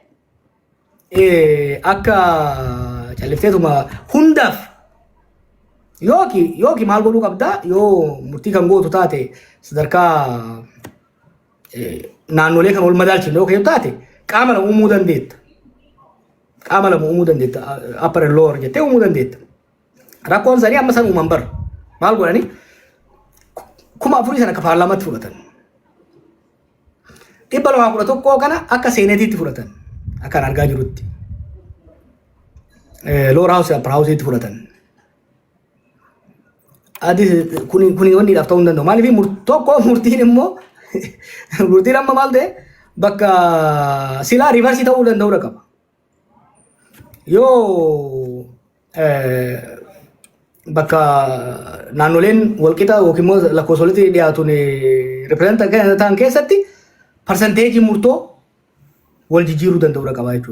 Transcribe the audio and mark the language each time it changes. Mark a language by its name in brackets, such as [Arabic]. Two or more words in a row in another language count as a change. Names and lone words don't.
[Oromo] akka callifteetuma hundaaf yooki maal godhuu qabdaa yoo murtii kan gootu taate sadarkaa naannolee kan wal madaalchifne yoo taate qaama lama uumuu dandeetta. Qaama lama uumuu dandeetta [English] upper and lower [Oromo] jettee uumuu dandeetta. Rakkoon isaanii amma san uuman bara maal godhanii 4,000 sana akka paarlaamaatti fudhatan. 211 kana akka seenetiitti fudhatan. Akkan argaa jirutti. [English] Lower house upper [Oromo] houseetti fudhatan. Adi kuni wanni dhaaf ta'uu hin danda'u. Maaliif tokko murtiin immoo murtiin amma maal ta'e bakka silaa riivarsii ta'uu danda'uu qaba. Yoo bakka naannoleen walqixa yookiin immoo lakkoofsolitti dhiyaatuun reprezentan ta'an keessatti parsanteejii murtoo wal jijjiiruu danda'uu qaba jechuudha.